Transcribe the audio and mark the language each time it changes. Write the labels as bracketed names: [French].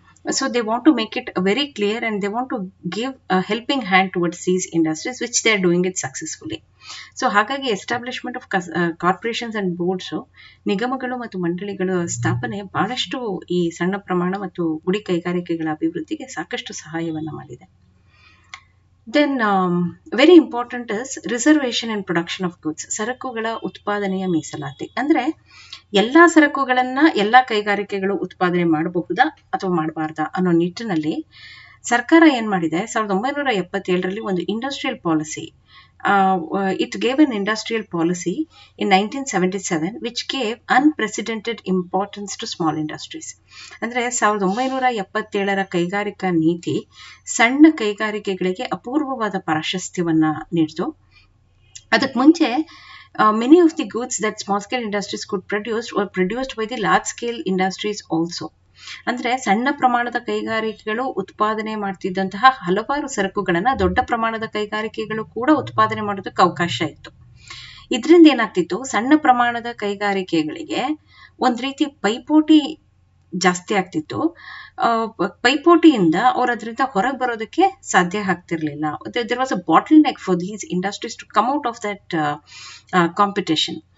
[English] So they want to make it very clear and they want to give a helping hand towards these industries, which they are doing it successfully. [Kannada] So ಹಾಗಾಗಿ [English] establishment of corporations and boards, [Kannada] ನಿಗಮಗಳು ಮತ್ತು ಮಂಡಳಿಗಳ ಸ್ಥಾಪನೆ ಬಹಳಷ್ಟು ಈ ಸಣ್ಣ ಪ್ರಮಾಣ ಮತ್ತು ಗುಡಿ ಕೈಗಾರಿಕೆಗಳ ಅಭಿವೃದ್ಧಿಗೆ ಸಾಕಷ್ಟು ಸಹಾಯವನ್ನ ಮಾಡಿದೆ. [English] Then very important is reservation and production of goods. [Kannada] ಸರಕುಗಳ ಉತ್ಪಾದನೆಯ ಮೀಸಲಾತಿ. ಅಂದ್ರೆ ಎಲ್ಲಾ ಸರಕುಗಳನ್ನ ಎಲ್ಲಾ ಕೈಗಾರಿಕೆಗಳು ಉತ್ಪಾದನೆ ಮಾಡಬಹುದಾ ಅಥವಾ ಮಾಡಬಾರ್ದಾ ಅನ್ನೋ ನಿಟ್ಟಿನಲ್ಲಿ ಸರ್ಕಾರ ಏನ್ ಮಾಡಿದೆ, 1977ರಲ್ಲಿ ಒಂದು industrial policy, [English] it gave an industrial policy in 1977 which gave unprecedented importance to small industries. [Kannada] ಅಂದ್ರೆ 1977ರ ಕೈಗಾರಿಕಾ ನೀತಿ ಸಣ್ಣ ಕೈಗಾರಿಕೆಗಳಿಗೆ ಅಪೂರ್ವವಾದ ಪ್ರಾಶಸ್ತ್ಯವನ್ನ ನೀಡಿತು. ಅದಕ್ಕೆ ಮುಂಚೆ [English] many of the goods that small scale industries could produce were produced by the large scale industries also. [Kannada] ಅಂದ್ರೆ ಸಣ್ಣ ಪ್ರಮಾಣದ ಕೈಗಾರಿಕೆಗಳು ಉತ್ಪಾದನೆ ಮಾಡ್ತಿದ್ದಂತಹ ಹಲವಾರು ಸರಕುಗಳನ್ನ ದೊಡ್ಡ ಪ್ರಮಾಣದ ಕೈಗಾರಿಕೆಗಳು ಕೂಡ ಉತ್ಪಾದನೆ ಮಾಡೋದಕ್ಕೆ ಅವಕಾಶ ಇತ್ತು. ಇದರಿಂದ ಏನಾಗ್ತಿತ್ತು, ಸಣ್ಣ ಪ್ರಮಾಣದ ಕೈಗಾರಿಕೆಗಳಿಗೆ ಒಂದ್ ರೀತಿ ಪೈಪೋಟಿ ಜಾಸ್ತಿ ಆಗ್ತಿತ್ತು. ಪೈಪೋಟಿಯಿಂದ ಅವ್ರು ಅದರಿಂದ ಹೊರಗೆ ಬರೋದಕ್ಕೆ ಸಾಧ್ಯ ಆಗ್ತಿರ್ಲಿಲ್ಲ. [English] there was a bottleneck for these industries to come out of that competition.